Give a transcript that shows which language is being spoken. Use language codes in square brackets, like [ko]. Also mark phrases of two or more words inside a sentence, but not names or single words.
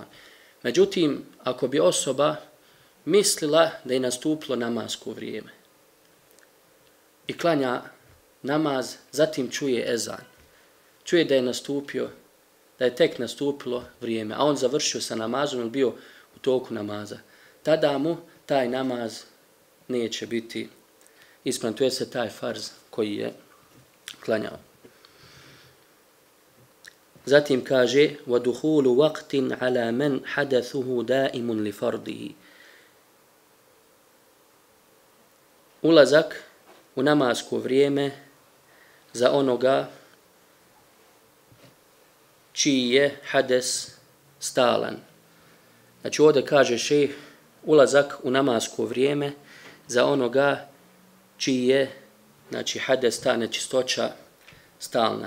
[bs] Međutim, ako bi osoba mislila da je nastupilo namasko vrijeme i klanja namaz, zatim čuje ezan, čuje da je nastupio, da je tek nastupilo vrijeme, a on završio sa namazom ili bio u toku namaza, tada mu taj namaz neće biti ispravan, to je se taj farz koji je klanjao. Zatim kaže [ar] وَدُخُولُ وَقْتٍ عَلَى مَنْ حَدَثُهُ دَائِمٌ لِفَرْضِهِ. [bs] Ulazak u namasko vrijeme za onoga čiji je hades stalan. Znači ovdje kaže šejh ulazak u namasko vrijeme za onoga čiji je, znači, hades, ta nečistoća stalna.